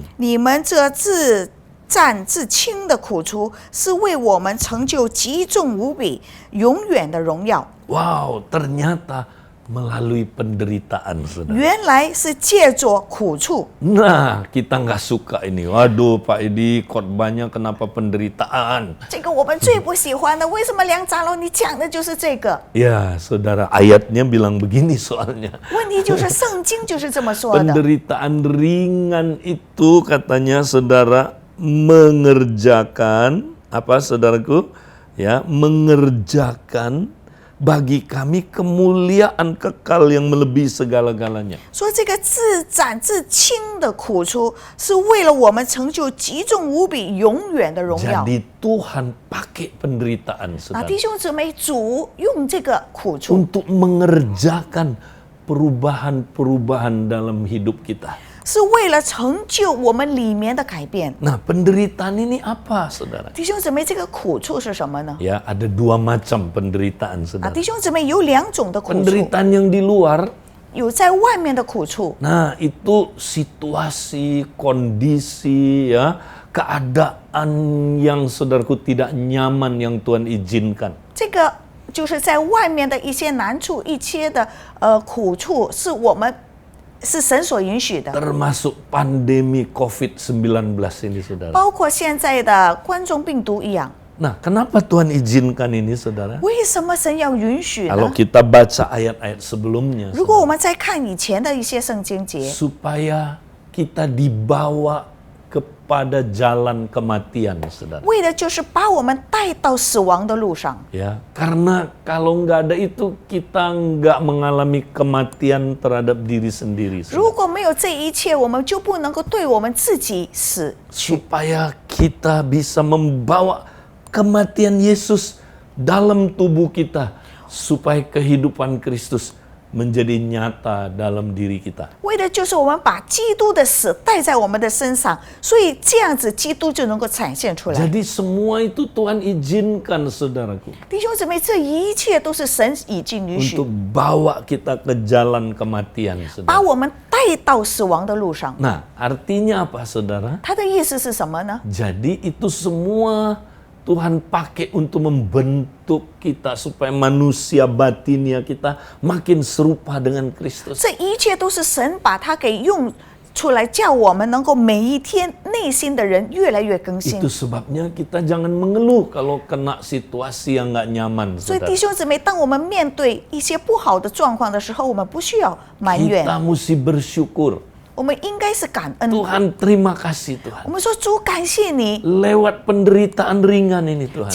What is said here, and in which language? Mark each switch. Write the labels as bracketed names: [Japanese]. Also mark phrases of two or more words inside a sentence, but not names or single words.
[Chinese] 你们这自战自轻的苦楚，是为我们成就极重无比、永远的荣耀。 [Indonesian] Wow, ternyata melalui penderitaan, saudara. [Chinese] 原来是借着苦处。 [Indonesian] Nah, kita nggak suka ini. Waduh, Pak Edi, khotbahnya kenapa penderitaan? [Chinese] 这个我们最不喜欢的，为什么梁长老你讲的就是这个？ [Indonesian] Ya, saudara, ayatnya bilang begini soalnya. [Chinese] 问题就是圣经就是这么说的。 [Indonesian] Penderitaan ringan itu katanya, saudara, mengerjakan apa, saudaraku? Ya, mengerjakan bagi kami kemuliaan kekal yang melebihi segala-galanya. [Chinese] 说这个自斩自轻的苦楚，是为了我们成就极重无比、永远的荣耀。 [Indonesian] Jadi Tuhan pakai penderitaan 啊， saudara [Chinese] 弟兄姊妹，主用这个苦楚 [Indonesian] untuk mengerjakan perubahan-perubahan dalam hidup kita. [Chinese] 是为了成就我们里面的改变。 [Indonesian] Nah, penderitaan ini apa, saudara? [Chinese] 弟兄姊妹，这个苦楚是什么呢？ [Indonesian] Ya, ada dua macam penderitaan, 啊， saudara. [Chinese] 弟兄姊妹，有两种的苦楚， [Indonesian] Penderitaan yang di luar, [Chinese] 有在外面的苦楚， [Indonesian] nah itu situasi, kondisi, ya, keadaan yang saudaraku tidak nyaman yang Tuhan izinkan. [Chinese] 这个就是在外面的一些难处、一些的苦处，是我们是神所允许的， [Indonesian] Termasuk pandemi COVID-19 ini, saudara. [Chinese] 包括现在的冠状病毒一样。 [Indonesian] Nah, kenapa Tuhan izinkan ini, saudara? [Chinese] 为什么神要允许 [Indonesian] Kalau [Chinese] 呢？ [Indonesian] kita baca ayat-ayat sebelumnya, [Chinese] 如果我们再看以前的一些圣经节， [Indonesian] supaya kita dibawa kepada jalan kematian, saudara. [Chinese] 为的就是把我们带到死亡的路上。 [Indonesian] Ya, karena kalau nggak ada itu kita nggak mengalami kematian terhadap diri sendiri, [Chinese] 如 [Indonesian] saudara. [Chinese] 果没有这一切，我们就不能够对我们自己死去。 [Indonesian] Supaya kita bisa membawa kematian Yesus dalam tubuh kita, supaya kehidupan Kristus menjadi nyata dalam diri kita. [Chinese] 为的就是我们把基督的死带在我们的身上，所以这样子基督就能够展现出来。 [Indonesian] Jadi semua itu Tuhan izinkan, saudaraku, [Chinese] 弟兄姊妹，这一切都是神已经允许 [Indonesian] untuk，bawa kita ke jalan kematian, [Chinese] 把 [Indonesian] saudara. [Chinese] 我们带到死亡的路上。 [Indonesian] Nah, artinya apa, saudara? [Chinese] 他的意思是什么呢？ [Indonesian] Jadi itu semua Tuhan pakai untuk membentuk kita supaya manusia batinnya kita makin serupa dengan Kristus. [Chinese] 这一切都是神把它给用出来，叫我们能够每一天内心的人越来越更新 [Indonesian] Itu。sebabnya kita jangan mengeluh kalau kena situasi yang nggak nyaman, [Chinese] 所以 [Indonesian] saudara. [Chinese] 弟兄姊妹，当我们面对一些不好的状况的时候，我们不需要埋怨， [Indonesian] Kita mesti bersyukur. [Chinese] 我们应该是感恩。 [Indonesian] Tuhan, terima kasih Tuhan. [Chinese] 我们说主，感谢你， [Indonesian] Lewat penderitaan ringan ini Tuhan,